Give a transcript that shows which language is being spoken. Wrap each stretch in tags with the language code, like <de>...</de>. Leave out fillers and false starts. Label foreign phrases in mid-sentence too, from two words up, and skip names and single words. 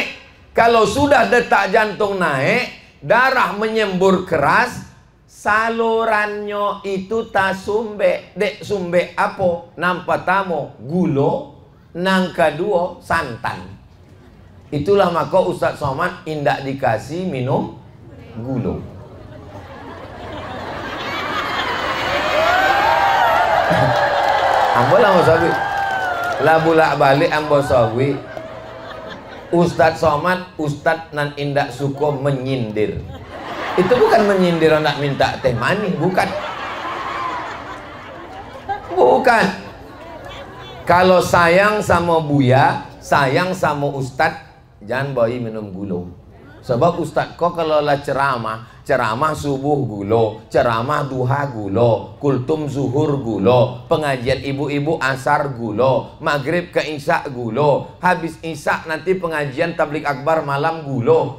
<id>Kalau sudah detak jantung naik, darah menyembur keras, salurannya itu tak sumbe.</id> <min>Dek sumbe apa? Nang pertama gula, nang kedua santan.</min> <id>Itulah maka Ustaz Somad indak dikasih minum gula.</id> <min>Ambo lah sawi. Lah bulak balik ambo sawi. Ustaz Somad, Ustaz nan indak suka menyindir.</min> <id>Itu bukan menyindir anak minta teh manis, bukan. Bukan. Kalau sayang sama Buya, sayang sama Ustaz, jangan bawa minum gula. Sebab Ustaz kok kalau lah ceramah subuh gula, ceramah duha gula, kultum zuhur gula, pengajian ibu-ibu asar gula, maghrib ke isya gula, habis isya nanti pengajian tablik akbar malam gula.</id>